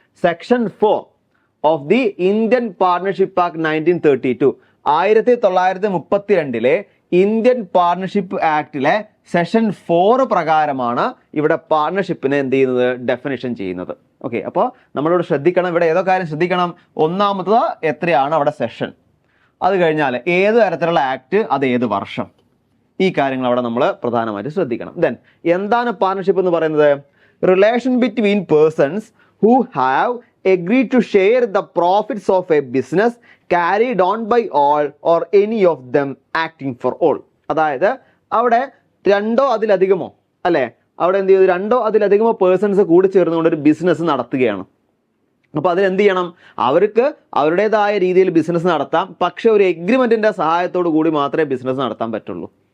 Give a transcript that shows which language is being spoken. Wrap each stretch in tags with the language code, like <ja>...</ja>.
<ml>Section 4 of the Indian partnership act 1932, 1932 Indian partnership ആക്ടിലെ session 4 പ്രകാരമാണ് ഇവിടെ പാർട്ട്ണർഷിപ്പിനെ എന്ത് ചെയ്യുന്നത്, ഡെഫിനിഷൻ ചെയ്യുന്നത്. ഓക്കെ, അപ്പോൾ നമ്മളിവിടെ ശ്രദ്ധിക്കണം, ഇവിടെ ഏതോ കാര്യം ശ്രദ്ധിക്കണം. ഒന്നാമത്തത് എത്രയാണ് അവിടെ സെഷൻ, അത് കഴിഞ്ഞാൽ ഏത് തരത്തിലുള്ള ആക്ട്, അത് ഏത് വർഷം, ഈ കാര്യങ്ങൾ അവിടെ നമ്മൾ പ്രധാനമായിട്ട് ശ്രദ്ധിക്കണം. ദെൻ എന്താണ് പാർട്ട്ണർഷിപ്പ് എന്ന് പറയുന്നത്?</ml> <en>Relation between persons who have agreed to share the profits of a business carried on by all or any of them acting for all.</en> <ml>അതായത് അവിടെ രണ്ടോ അതിലധികമോ അല്ലെ, അവിടെ എന്ത് ചെയ്തു, രണ്ടോ അതിലധികമോ പേഴ്സൺസ് കൂടി ചേർന്നുകൊണ്ട് ഒരു ബിസിനസ് നടത്തുകയാണ്. അപ്പോൾ അതിലെന്ത് ചെയ്യണം, അവർക്ക് അവരുടേതായ രീതിയിൽ ബിസിനസ് നടത്താം, പക്ഷെ ഒരു എഗ്രിമെന്റിന്റെ സഹായത്തോടു കൂടി മാത്രമേ ബിസിനസ് നടത്താൻ പറ്റുള്ളൂ.</ml>